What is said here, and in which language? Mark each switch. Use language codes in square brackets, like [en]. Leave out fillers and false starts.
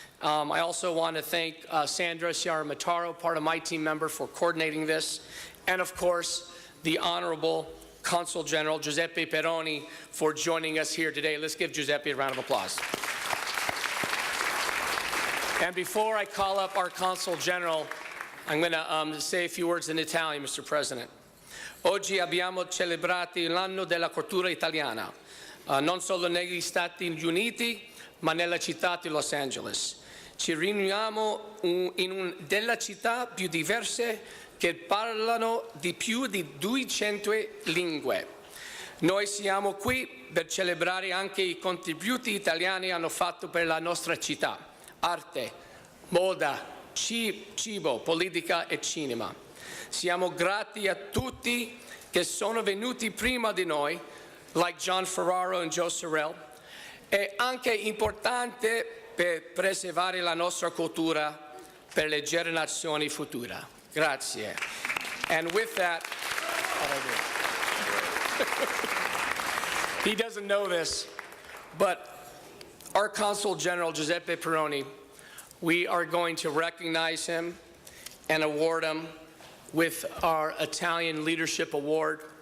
[en] I also want to thank Sandra Ciaramataro, part of my team member, for coordinating this, and of course, the Honorable Consul General Giuseppe Peroni for joining us here today. Let's give Giuseppe a round of applause. And before I call up our Consul General, I'm going to say a few words in Italian, Mr. President. [it] Oggi abbiamo celebrato l'anno della cultura italiana, non solo negli Stati Uniti, ma nella città di Los Angeles. Ci riuniamo in delle città più diverse che parlano di più di 200 lingue. Noi siamo qui per celebrare anche i contributi italiani hanno fatto per la nostra città: arte, moda, cibo, politica e cinema. Siamo grati a tutti che sono venuti prima di noi, like John Ferraro e Joe Sorrell. È anche importante per preservare la nostra cultura per le generazioni future. Grazie. [en] And with that, he doesn't know this, but our Consul General, Giuseppe Peroni, we are going to recognize him and award him with our Italian Leadership Award.